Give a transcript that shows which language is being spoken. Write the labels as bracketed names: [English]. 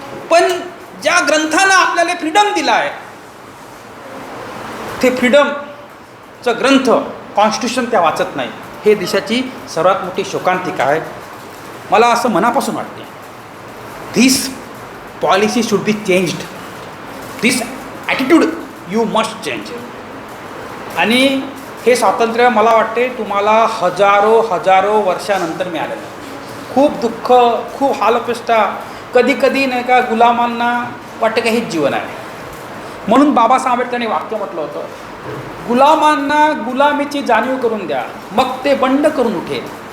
[Marathi] पण ज्या ग्रंथानं आपल्याला फ्रीडम दिला आहे ते फ्रीडमचं ग्रंथ कॉन्स्टिट्यूशन त्या वाचत नाही. हे देशाची सर्वात मोठी शोकांतिका आहे. मला असं मनापासून वाटते [English] This policy should be changed. This attitude you must change. [Marathi] आणि हे स्वातंत्र्य मला वाटते तुम्हाला हजारो वर्षानंतर मिळालेलं आहे. खूप दुःख, खूप हालअपेष्टा, कधी कधी नाही का गुलामांना वाटतं का हेच जीवन आहे. म्हणून बाबासाहेब आंबेडकरांनी वाक्य म्हटलं होतं, गुलामांना गुलामीची जाणीव करून द्या, मग ते बंड करून उठेल.